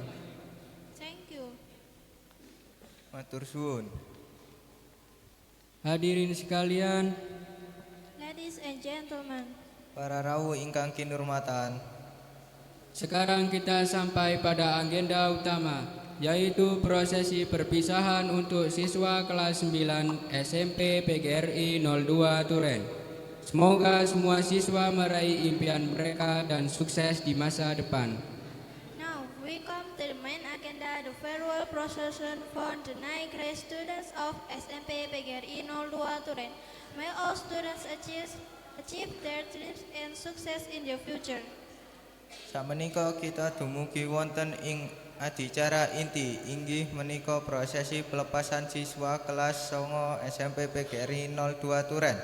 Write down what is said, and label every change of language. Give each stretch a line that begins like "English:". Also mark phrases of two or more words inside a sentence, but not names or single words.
English: Thank you.
Javanese: Matur suwun.
Indonesian: Hadirin sekalian,
English: Ladies and gentlemen,
Javanese: para rawuh ingkang kinurmatan,
Indonesian: sekarang kita sampai pada agenda utama, yaitu prosesi perpisahan untuk siswa kelas 9 SMP PGRI 02 Turen. Semoga semua siswa meraih impian mereka dan sukses di masa depan.
English: now we come to the main agenda, the farewell procession for the 9th grade students of SMP PGRI 02 Turen. May all students achieve their dreams and success in the future.
Javanese: Sakmenika kita dumugi wonten ing adicara inti inggih menika prosesi pelepasan siswa kelas 9 SMP PGRI 02 Turen.